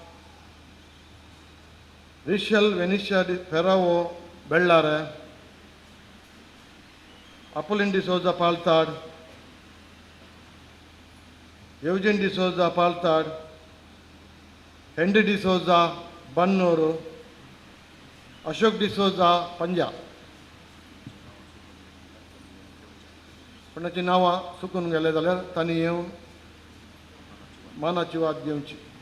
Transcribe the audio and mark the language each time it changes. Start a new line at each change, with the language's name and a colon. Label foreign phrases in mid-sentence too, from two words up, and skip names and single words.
Kannada: ರಿಷಲ್ ವೆನಿಷಾ ಫೆರಾವೋ ಬೆಳ್ಳಾರೆ, ಅಪೋಲಿನ್ ಡಿಸೋಜಾ ಪಾಲ್ತಾಡ್, ಯೂಜಿನ್ ಡಿಸೋಜಾ ಪಾಲ್ತಾಡ್, ಹೆನ್ರಿ ಡಿಸೋಜಾ ಬನ್ನೂರು, ಅಶೋಕ್ ಡಿಸೋಜಾ ಪಂಜಾ,
Konkani: पण ताची नांवां चुकून गेले जाल्यार तांणी येवन मानाची वाद घेवची.